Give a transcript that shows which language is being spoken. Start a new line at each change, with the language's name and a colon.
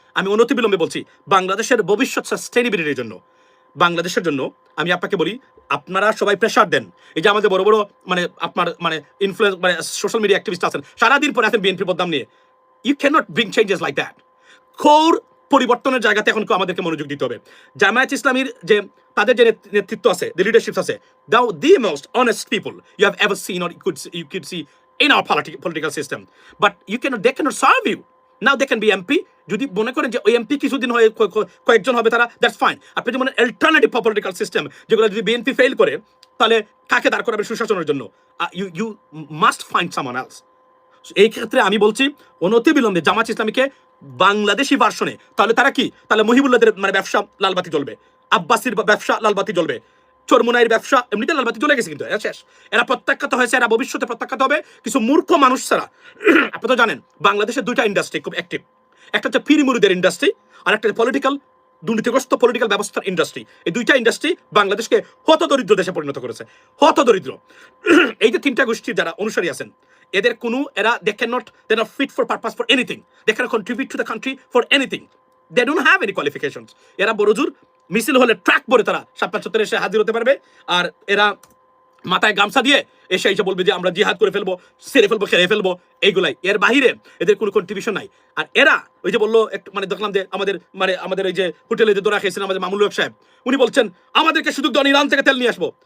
Bangla: আমি অনতিবিলম্বে বলছি, বাংলাদেশের ভবিষ্যৎ সাস্টেইনেবিলিটির জন্য, বাংলাদেশের জন্য আমি আপনাকে বলি, আপনারা সবাই প্রেশার দেন। এই যে আমাদের বড় বড় মানে আপনার মানে ইনফ্লুয়েন্স মানে সোশ্যাল মিডিয়া অ্যাক্টিভিস্ট আছেন, সারাদিন পরে আছেন বিএনপি বদনাম নিয়ে।
English: You can not bring changes like that.
Bangla: Core পরিবর্তনের জায়গাতে এখন আমাদেরকে মনোযোগ দিতে হবে। জামায়াত ইসলামীর যে তাদের যে নেতৃত্ব আছে,
English: the leadership আছে, the most honest people you have ever seen or you could see in our political system. But they cannot serve you. Now they can be MP.
Bangla: যদি মনে করেন যে ওই এমপি কিছুদিন হয়ে কয়েকজন হবে তারা,
English: That's fine.
Bangla: আপনি যদি মনে অল্টারনেটিভ পলিটিক্যাল সিস্টেম, যেগুলো যদি বিএনপি ফেল করে, তাহলে কাকে দাঁড় করাবে সুশাসনের জন্য?
English: You must find someone else.
Bangla: এই ক্ষেত্রে আমি বলছি, অনতিবিলম্বে জামাত ইসলামীকে বাংলাদেশি ভার্সনে, তাহলে তারা কি, তাহলে মহিবুল্লাহদের মানে ব্যবসা লালবাতি জ্বলবে, আব্বাসির ব্যবসা লালবাতি জ্বলবে, চরমুনাইয়ের ব্যবসা এমনিতে লালবাতি জ্বলে গেছে, কিন্তু শেষ। এরা প্রত্যাখ্যাত হয়েছে, এরা ভবিষ্যতে প্রত্যাখ্যাত হবে কিছু মূর্খ মানুষ ছাড়া। আপনি তো জানেন বাংলাদেশের 2টা ইন্ডাস্ট্রি খুব অ্যাক্টিভ, একটা হচ্ছে পিরিমুরিদের ইন্ডাস্ট্রি, আর একটা পলিটিক্যাল দুর্নীতিগ্রস্ত পলিটিক্যাল ব্যবস্থার ইন্ডাস্ট্রি। এই 2টা ইন্ডাস্ট্রি বাংলাদেশকে হতদরিদ্র দেশে পরিণত করেছে, হতদরিদ্র। এই যে 3টা গোষ্ঠীর যারা অনুসারী আছেন, এদের কোনো এরা
English: they cannot, they're not fit for purpose for anything, they cannot contribute to the country for anything, they don't have any qualifications।
Bangla: এরা বড়জোর মিছিল হলে ট্রাক ভরে তারা শাপলা চত্বরে এসে হাজির হতে পারবে, আর এরা মাথায় গামছা দিয়ে এসে এসে বলবে যে আমরা জিহাদ করে ফেলবো, সেরে ফেলবো, খেয়ে ফেলবো, এইগুলাই। এর বাহিরে এদের কোনো কন্ট্রিবিউশন নাই। আর এরা ওই যে বললো একটু মানে দেখলাম যে আমাদের এই যে হোটেলে যে দোরা খেয়েছিলেন আমাদের মামুল হক সাহেব, উনি বলছেন আমাদেরকে সুযোগ দেন ইরান থেকে তেল নিয়ে আসবো।